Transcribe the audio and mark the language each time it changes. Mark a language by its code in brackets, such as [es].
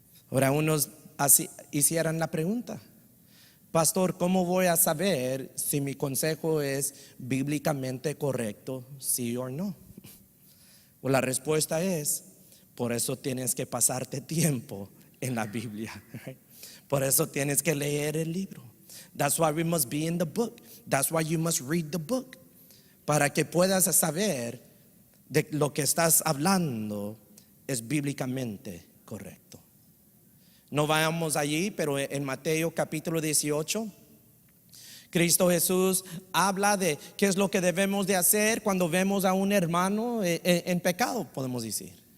[es] Ahora unos así hicieran la pregunta, pastor, ¿cómo voy a saber si mi consejo es bíblicamente correcto, sí o no? Pues la respuesta es, por eso tienes que pasarte tiempo en la Biblia. Por eso tienes que leer el libro. [en] That's why we must be in the book. That's why you must read the book. [es] Para que puedas saber de lo que estás hablando es bíblicamente correcto. No vayamos allí, pero en Mateo capítulo 18, Cristo Jesús habla de qué es lo que debemos de hacer cuando vemos a un hermano en pecado, podemos decir.